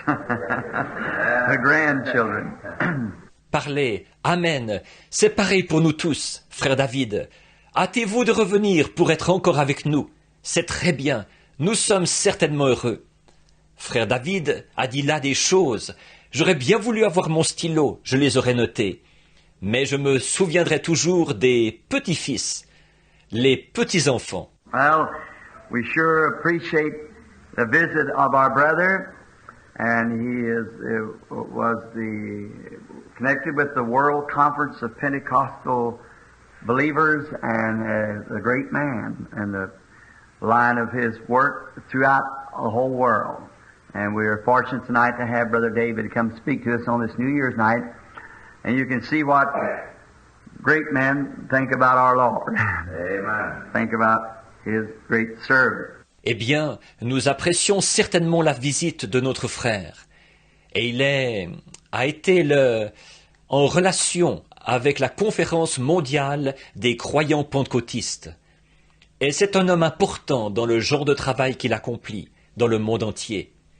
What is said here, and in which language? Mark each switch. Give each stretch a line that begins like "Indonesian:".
English: The grandchildren.
French: Parlez. Amen. C'est pareil pour nous tous, frère David. Hâtez-vous de revenir pour être encore avec nous. C'est très bien. Nous sommes certainement heureux. Frère David a dit là des choses. J'aurais bien voulu avoir mon stylo, je les aurais notées. Mais je me souviendrai toujours des petits-fils, les petits-enfants.
English: Well, we sure appreciate the visit of our brother, and he was connected with the World Conference of Pentecostal Believers, and a great man, and the line of his work throughout the whole world. And we are fortunate tonight to have Brother David come speak to us on this New Year's night. And you can see what great men think about our Lord. Amen. Think about His great service.
French: Eh bien, nous apprécions certainement la visite de notre frère. Et il a été en relation avec la conférence mondiale des croyants pentecôtistes. Et c'est un homme important dans le genre de travail qu'il accomplit dans le monde entier.